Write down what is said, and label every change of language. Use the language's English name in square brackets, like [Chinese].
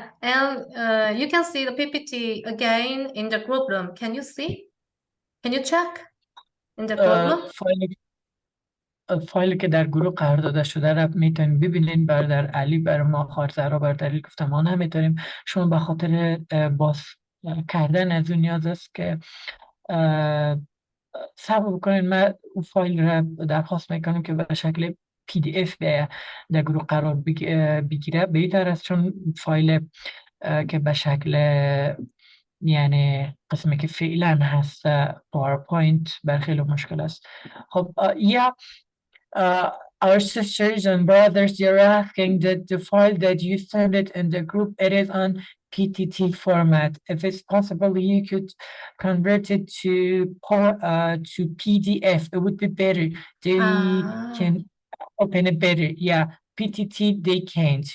[English] And you can see the PPT again in the group room. Can you see? Can you check in the group room? [Persian] فایلی که در گروه قرار داده شده را میتونید ببینید. برادر علی بر ما خارزرا بر دلیل گفتم ما نمیتونیم. شما به خاطر باز کردن از اون نیاز است که صبر بکنید. من اون فایل را درخواست میکنم که به شکل پی دی اف در گروه قرار بگیره بهتر است، چون فایل که به شکل یعنی قسمی که فعلا هست پاورپوینت بر خیلی مشکل است. خب یا [English] Our sisters and brothers, you're asking that the file that you send it in the group, it is on PTT format. If it's possible, you could convert it to PDF. It would be better. They can open it better. Yeah, PTT, they can't.